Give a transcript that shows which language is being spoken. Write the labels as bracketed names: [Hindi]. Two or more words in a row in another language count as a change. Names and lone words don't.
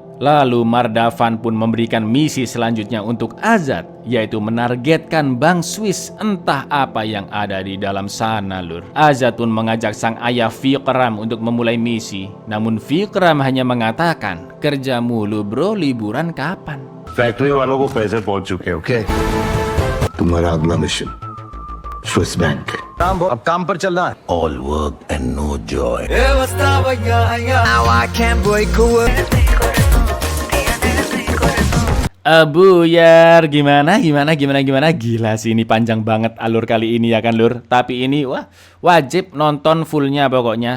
[Indonesian] Lalu Madavan pun memberikan misi selanjutnya untuk Azad, yaitu menargetkan Bank Swiss, entah apa yang ada di dalam sana, Lur. Azad pun mengajak sang ayah Vikram untuk memulai misi. Namun Vikram hanya mengatakan, kerja mulu bro, liburan kapan? [Hindi] फैक्ट्री वालों को पैसे पहुंच चुके ओके तुम्हारा अगला मिशन स्विस बैंक अब काम पर चलना है। [English] all work and no joy [Indonesian] Buyar, gimana? Gila sih, ini panjang banget alur kali ini ya kan, Lur. Tapi ini wah, wajib nonton fullnya pokoknya.